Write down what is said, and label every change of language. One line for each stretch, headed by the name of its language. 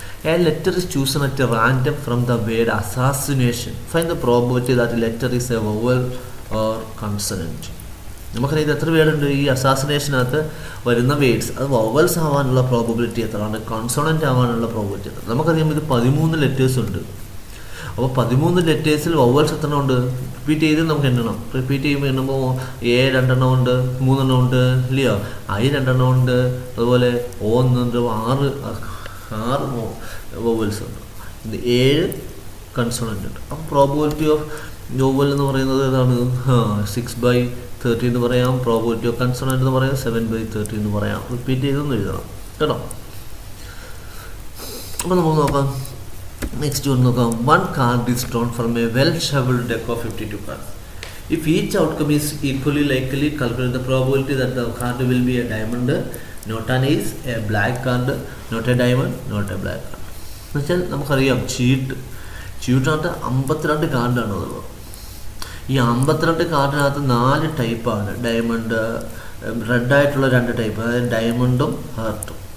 English: A letter is chosen at random from the word assassination. Find the probability that the letter is a vowel or consonant.
Malayalam: നമുക്കറിയാം ഇത് എത്ര വേർഡുണ്ട് ഈ അസാസിനേഷനകത്ത് വരുന്ന words. അത് vowels ആവാനുള്ള probability എത്രയാണ്, കൺസോണൻ്റ് ആവാനുള്ള പ്രോബബിലിറ്റി എത്ര? നമുക്കറിയാം ഇത് 13 ലെറ്റേഴ്സ് ഉണ്ട്. അപ്പോൾ 13 ലെറ്റേഴ്സിൽ വവൽസ് എത്ര ഉണ്ട്? റിപ്പീറ്റ് ചെയ്ത് നമുക്ക് എണ്ണണം. റിപ്പീറ്റ് ചെയ്യുമ്പോൾ എണ്ണുമ്പോൾ A 2 എണ്ണം ഉണ്ട്, 3 എണ്ണം ഉണ്ട്, ഇല്ലയോ? I 2 എണ്ണം ഉണ്ട്, അതുപോലെ O 1 ഉണ്ട്, 6 വവൽസ് ഉണ്ട്, 7 കൺസോണൻ്റ് ഉണ്ട്. അപ്പോൾ പ്രോബബിലിറ്റി ഓഫ് വവൽ എന്ന് പറയുന്നത് ഏതാണ്? 6/30 എന്ന് പറയാം. പ്രോബബിലിറ്റി ഓഫ് കൺസോണൻ്റ് എന്ന് പറയാം 7/30 എന്ന് പറയാം. റിപ്പീറ്റ് ചെയ്തൊന്നും എഴുതണം കേട്ടോ. അപ്പോൾ നമുക്ക് നോക്കാം. നെക്സ്റ്റ് ഒന്ന് നോക്കാം.
English: 1 card is drawn from a well-shuffled deck of 52 cards. If each outcome is equally likely, calculate the probability that the card will be a diamond, not an ace, a black card, not a diamond, not a black card.
Malayalam: എന്നുവെച്ചാൽ നമുക്കറിയാം ചീട്ടായിട്ട് 52 കാർഡാണ് ഉള്ളത്. ഈ 52 കാർഡിനകത്ത് 4 ടൈപ്പാണ്. Diamond, റെഡായിട്ടുള്ള 2 type, അതായത് ഡയമണ്ടും ഹാർട്ടും.